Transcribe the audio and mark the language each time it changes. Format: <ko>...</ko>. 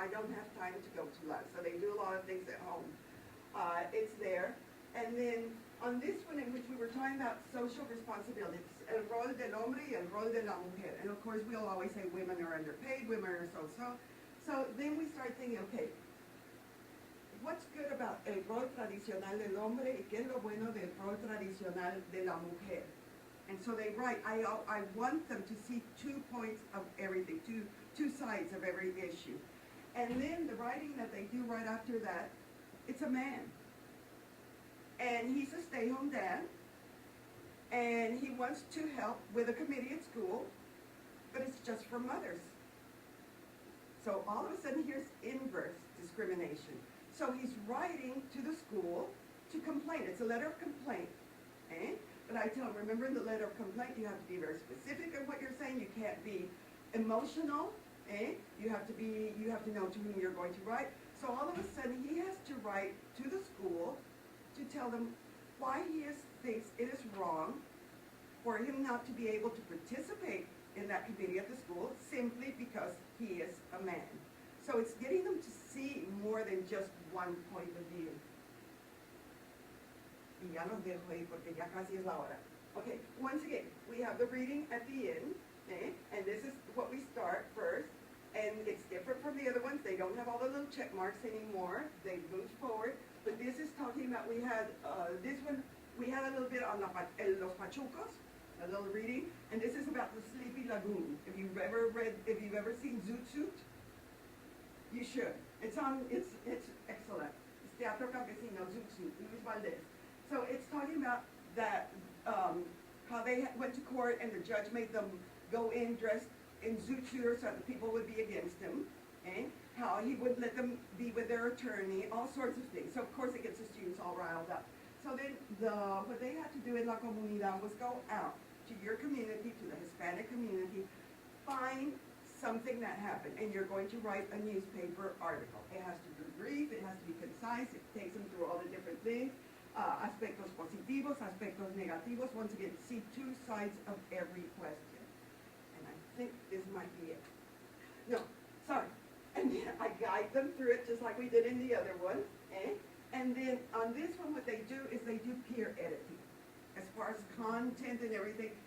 <en>I don't have time to go to lab, so they do a lot of things at home. It's there. And then on this one, in which we were talking about social responsibilities,</en> <es>el rol del hombre y el rol de la mujer.</es> <en>And of course, we'll always say women are underpaid, women are so-so. So then we start thinking, okay, what's good about</en> <es>el rol tradicional del hombre y qué es lo bueno del rol tradicional de la mujer?</es> <en>And so they write, I want them to see 2 points of everything, two sides of every issue. And then the writing that they do right after that, it's a man. And he's a stay-home dad, and he wants to help with a committee at school, but it's just for mothers. So all of a sudden, here's inverse discrimination. So he's writing to the school to complain. It's a letter of complaint. Eh? But I tell him, remember in the letter of complaint, you have to be very specific in what you're saying. You can't be emotional. Eh? You have to know to whom you're going to write. So all of a sudden, he has to write to the school to tell them why he thinks it is wrong for him not to be able to participate in that committee at the school simply because he is a man. So it's getting them to see more than just one point of view.</en> <es>Y ya los dejo ahí porque ya casi es la hora.</es> <en>Okay, once again, we have the reading at the end, okay? And this is what we start first. And it's different from the other ones. They don't have all the little check marks anymore. They moved forward. But this is talking about, we had, this one, we had a little bit on Los Pachucos, a little reading. And this is about the Sleepy Lagoon. If you've ever seen Zoot Suit, you should. It's excellent. It's Teatro Campesino, Zoot Suit, Luis Valdez. So it's talking about that, how they went to court and the judge made them go in dressed in zoot suit so that people would be against him, okay? How he wouldn't let them be with their attorney, all sorts of things. So of course it gets the students all riled up. So then what they had to do in La Comunidad was go out to your community, to the Hispanic community, find something that happened, and you're going to write a newspaper article. It has to be brief, it has to be concise, it takes them through all the different things.</en> <es>Aspectos positivos, aspectos negativos.</es> <en>Once again, see two sides of every question. And I think this might be it. No, sorry. And then I guide them through it just like we did in the other one. Okay? And then on this one, what they do is they do peer editing as far as content and everything.</en>